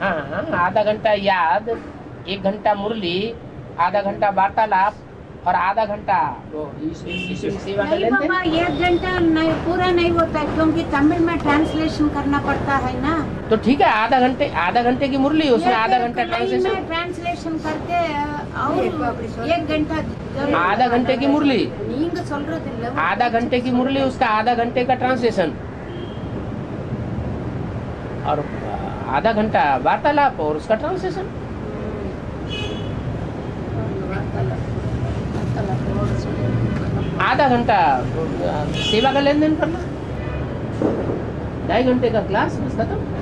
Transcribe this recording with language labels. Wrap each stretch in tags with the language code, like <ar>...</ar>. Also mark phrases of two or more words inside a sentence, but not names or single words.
<hi>हाँ, आधा घंटा याद, 1 घंटा मुरली, आधा घंटा वार्तालाप और आधा घंटा सेवा का नहीं लेन देन। बाबा, 1 घंटा नहीं, पूरा नहीं होता है क्योंकि तमिल में ट्रांसलेशन करना पड़ता है ना। तो ठीक है, आधा घंटे की मुरली, उसमें आधा घंटा ट्रांसलेशन। ट्रांसलेशन करके और 1 घंटा आधा घंटे की मुरली,</hi> <ta>நீங்க சொல்றது இல்ல,</ta> <hi>आधा घंटे की मुरली, उसका आधा घंटे का ट्रांसलेशन और आधा घंटा वार्तालाप और उसका ट्रांसलेशन। आधा घंटा सेवा का लेन देन करना, 2.5 घंटे का क्लास बस खत्म।</hi>